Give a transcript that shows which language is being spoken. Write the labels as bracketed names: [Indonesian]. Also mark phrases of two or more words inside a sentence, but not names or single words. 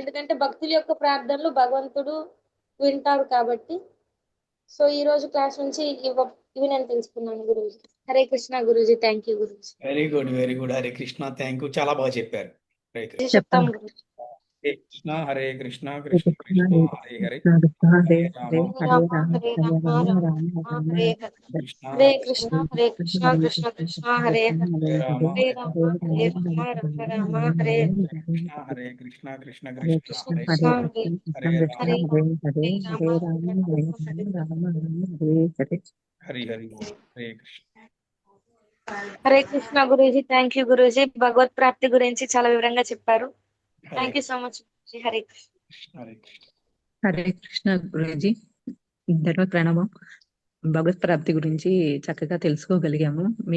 [Telugu] ఎందుకంటే భక్తుల యొక్క ప్రార్థనలు భగవంతుడు వింటారు కాబట్టి. సో ఈ రోజు క్లాస్ నుంచి ఇవి నేను తెలుసుకున్నాను గురూజీ. హరే కృష్ణ గురూజీ. [English] thank you [Telugu] గురూజీ. [English] very good, very good. [Telugu] హరే కృష్ణ, [English] thank you, [Telugu] చాలా బాగా చెప్పారు. హరే కృష్ణ. చెప్తాం గురూజీ. హరే కృష్ణ, హరే కృష్ణ, కృష్ణ కృష్ణ హరే హరే, హరే హరే హరే రామ, హరే రామ రామ హరే హరే రామ రామ రామ రామ హరే రామ హరే. కృష్ణ హరే కృష్ణ హరే కృష్ణ కృష్ణ కృష్ణ హరే హరే. హరే రామ, హరే హరే రామ రామ, హరే రామ రామ రామ హరే. హరే కృష్ణ, హరే కృష్ణ, కృష్ణ హరే కృష్ణ కృష్ణ హరే హరే హరే, కృష్ణ హరే కృష్ణ రామ, కృష్ణ హరే హరే హరే హరే రామ రామ హరే హరే రామ రామ రామ రామ హరే హరే. హరి హరి ఓం. హరే కృష్ణ. హరే కృష్ణ గురూజీ. [English] thank you [Telugu] గురూజీ. భగవత్ ప్రాప్తి గురించి చాలా వివరంగా చెప్పారు. హరే [English] thank you so much [Telugu] గురూజీ. హరే కృష్ణ. కృష్ణ, హరే కృష్ణ. హరే కృష్ణ గురూజీ. ధన్యవాద ప్రణవం. భగవత్ ప్రాప్తి గురించి చక్కగా తెలుసుకోగలిగాము మీ వల్ల.